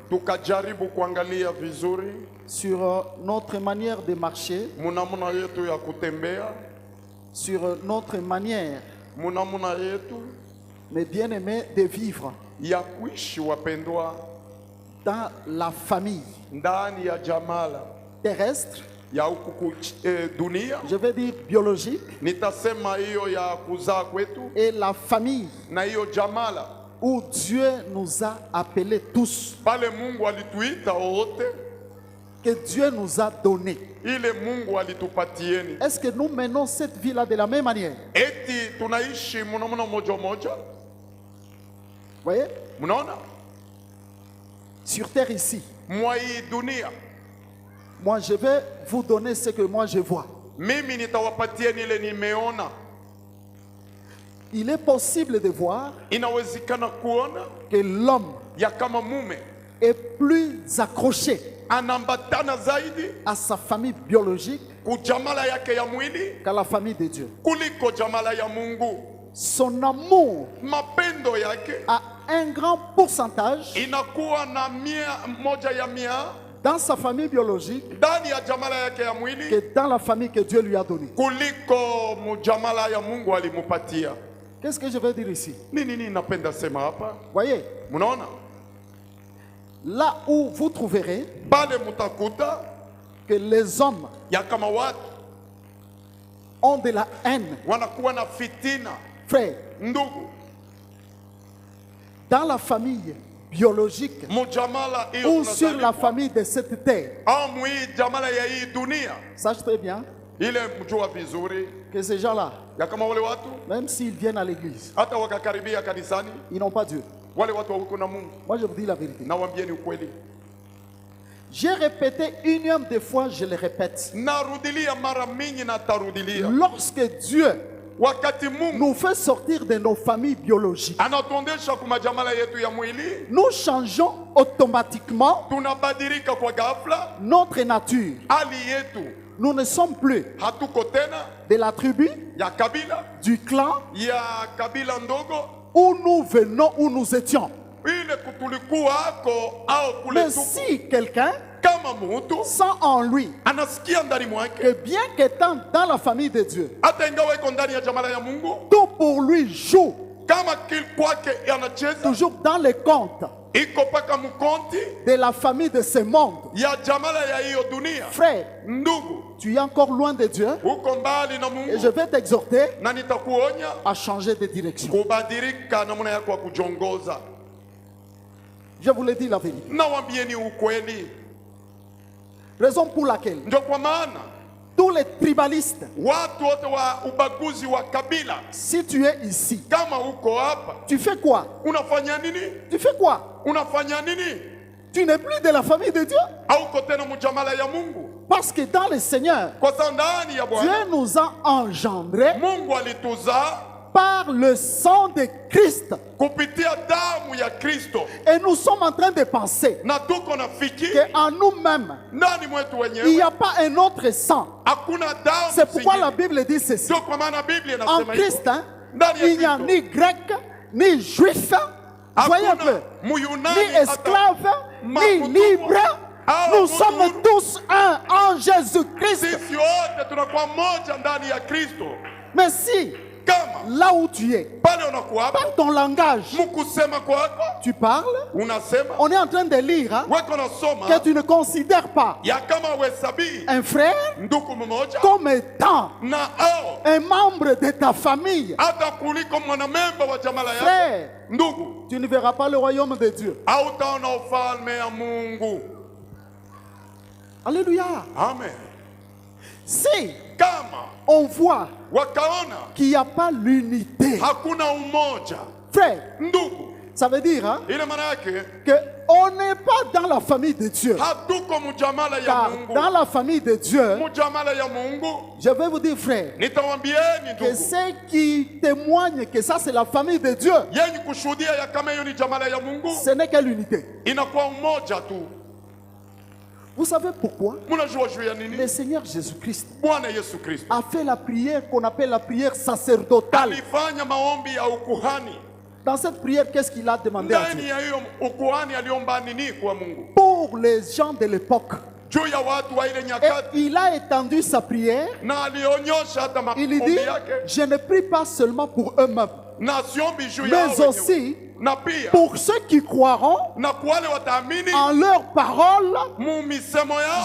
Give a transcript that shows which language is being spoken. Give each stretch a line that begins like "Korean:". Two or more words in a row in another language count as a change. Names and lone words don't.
French: sur notre manière de marcher, sur notre manière, mes bien-aimés, de vivre dans la famille terrestre, je vais dire biologique, et la famille où Dieu nous a appelés tous,
Swahili: pale Mungu alituita wote,
French: que Dieu nous a donné.
Swahili: ile Mungu alitupatieni.
French: Est-ce que nous menons cette vie-là de la même manière?
Swahili: Eti tunaishi mnaona moja moja?
French: Voyez?
Swahili: Mnaona?
French: Sur terre ici.
Swahili: Mwa hii dunia.
French: Moi je vais vous donner ce que moi je vois.
Swahili: Mimi nitawapatieni ile nimeona.
French: Il est possible de voir
Swahili: Inawezekana kuona
French: que l'homme
Swahili: ya kama mume
French: est plus accroché
Swahili: anambatana zaidi
French: à sa famille biologique
Swahili: kujamala yake ya mwili
French: qu'à la famille de Dieu.
Swahili: kuliko jamala ya Mungu.
French: Son amour
Swahili: Mapendo yake
French: a un grand pourcentage
Swahili: inakuwa na moja ya mia
French: dans sa famille biologique
Swahili: ndani ya jamala yake ya mwili
French: que dans la famille que Dieu lui a donnée.
Swahili: kuliko mujamala ya Mungu alimupatia.
French: Qu'est-ce que je veux dire ici?
Swahili: Nini napenda sema hapa?
French: Voyez,
Swahili: Mnaona?
French: là où vous trouverez
Swahili: Pale mutakuta
French: que les hommes
Swahili: ya kama watu
French: ont de la haine,
Swahili: wanakuwa na fitina.
French: frère,
Swahili: Ndugu,
French: dans la famille biologique
Swahili: mujamala iyo
French: ou sur la famille de cette terre.
Swahili: amu hii jamala ya hii dunia,
French: Sache très bien
Swahili: ile mjua vizuri
French: que ces gens-là,
Swahili: ya kama wale watu
French: même s'ils viennent à l'église,
Swahili: hata wakakaribia kanisani,
French: ils n'ont pas Dieu.
Swahili: wale watu wako na Mungu.
French: Moi, je vous dis la vérité.
Swahili: Na waambieni ukweli.
French: J'ai répété unième des fois, je le répète.
Swahili: Narudilia mara mingi na tarudilia.
French: Lorsque Dieu
Swahili: Wakati Mungu
French: nous fait sortir de nos familles biologiques,
Swahili: anatuondesha kwa jamala yetu ya mwili,
French: nous changeons automatiquement
Swahili: tunabadilika kwa ghafla
French: notre nature.
Swahili: hali yetu.
French: Nous ne sommes plus
Swahili: Hatuko tena
French: de la tribu,
Swahili: ya kabila,
French: du clan
Swahili: ya kabila ndogo
French: où nous venons, où nous étions.
Swahili: ile kutulikuwako au kule
French: Mais
Swahili: tuko.
French: si quelqu'un
Swahili: Kama mtu
French: sent en lui
Swahili: anasikia ndani mwake,
French: que bien qu'étant dans la famille de Dieu,
Swahili: hata ingawa iko ndani ya jamala ya Mungu,
French: tout pour lui joue
Swahili: kama kwake anacheza
French: toujours dans les comptes
Swahili: iko paka mkonti
French: de la famille de ce monde.
Swahili: ya jamala ya hiyo dunia.
French: Frère,
Swahili: Ndugu,
French: tu es encore loin de Dieu
Swahili: uko mbali na
French: et
Swahili: Mungu,
French: je vais t'exhorter
Swahili: na nitakuonya
French: à changer de direction.
Swahili: kubadilika namna yako ya kujongoza.
French: Je vous le dis la vérité.
Swahili: Na waambieni ukweli.
French: Raison pour laquelle
Swahili: Ndio kwa maana
French: tous les tribalistes,
Swahili: watu wote wa ubaguzi wa kabila,
French: si tu es ici,
Swahili: kama uko hapa,
French: tu fais quoi?
Swahili: unafanya nini?
French: Tu fais quoi?
Swahili: Unafanya nini?
French: Tu n'es plus de la famille de Dieu.
Swahili: Hauko tena mjamala ya Mungu.
French: Parce que dans le Seigneur,
Swahili: Kwa sababu ndani ya Bwana
French: Dieu nous a engendrés
Swahili: Mungu alituzaa
French: par le sang de Christ.
Swahili: kupitia damu ya Kristo,
French: Et nous sommes en train de penser
Swahili: na tuko na fikiri
French: qu'en nous-mêmes,
Swahili: ndani mwetu
French: il n'y
Swahili: wenyewe
French: a pas un autre sang.
Swahili: hakuna damu.
French: C'est pourquoi la
Swahili: zingine.
French: Bible dit ceci.
Swahili: Ndio kwa maana Biblia
French: En
Swahili: inasema
French: Christ,
Swahili: hivyo.
French: hein,
Swahili: Ndani ya
French: il n'y a
Swahili: Kristo.
French: ni grec, ni juif, voyez un peu,
Swahili: Hakuna Muyunani
French: ni esclave, ni
Swahili: Makutumu.
French: libre. Nous
Swahili: Makutumu.
French: sommes tous un en Jésus-Christ.
Swahili: Sisi wote tunakuwa moja ndani ya Kristo.
French: Mais si,
Swahili: Kama
French: là où tu es,
Swahili: pale unakuwa hapa,
French: par ton langage,
Swahili: mkusema kwako
French: tu parles,
Swahili: unasema
French: on est en train de lire hein,
Swahili: weko nasoma
French: que tu ne considères pas
Swahili: ya kama wesabii
French: un frère
Swahili: ndugu mmoja
French: comme étant
Swahili: na ao
French: un membre de ta famille.
Swahili: hata kuliko mwanamemba wa jamala yako.
French: Frère,
Swahili: Ndugu,
French: tu ne verras pas le royaume de Dieu.
Swahili: hautaona ufalme ya Mungu.
French: Alléluia.
Swahili: Amen.
French: Si
Swahili: Kama
French: on voit
Swahili: wakaona
French: qu'il n'y a pas l'unité,
Swahili: hakuna umoja,
French: frère,
Swahili: ndugu,
French: ça veut dire hein,
Swahili: ile maana yake
French: qu'on n'est pas dans la famille de Dieu.
Swahili: hatuko mjamala ya
French: Car
Swahili: Mungu.
French: dans la famille de Dieu,
Swahili: Mjamala ya Mungu,
French: je vais vous dire, frère,
Swahili: nitawambieni
French: que
Swahili: ndugu,
French: ceux qui témoignent que ça c'est la famille de Dieu,
Swahili: yenye kushuhudia ya kama hiyo ni jamala ya Mungu,
French: ce n'est que l'unité.
Swahili: inakuwa umoja tu.
French: Vous savez pourquoi?
Swahili: Mnajua juu ya nini?
French: Le Seigneur Jésus-Christ
Swahili: Bwana Yesu Kristo
French: a fait la prière qu'on appelle la prière sacerdotale.
Swahili: alifanya maombi ya ukuhani.
French: Dans cette prière, qu'est-ce qu'il a demandé à
Swahili: Ndani
French: Dieu?
Swahili: ya hiyo ukuhani aliomba nini kwa Mungu?
French: Pour les gens de l'époque.
Swahili: Juu ya watu wa ile
French: Et
Swahili: nyakati,
French: il a étendu sa prière.
Swahili: na alionyosha hata
French: Il dit,
Swahili: maombi yake,
French: je ne prie pas seulement pour eux-mêmes,
Swahili: na siombi juu yao
French: mais
Swahili: wenyewe,
French: aussi
Swahili: na pia
French: pour ceux qui croiront
Swahili: na kwa wale wataamini
French: en leurs paroles
Swahili: mu misemo yao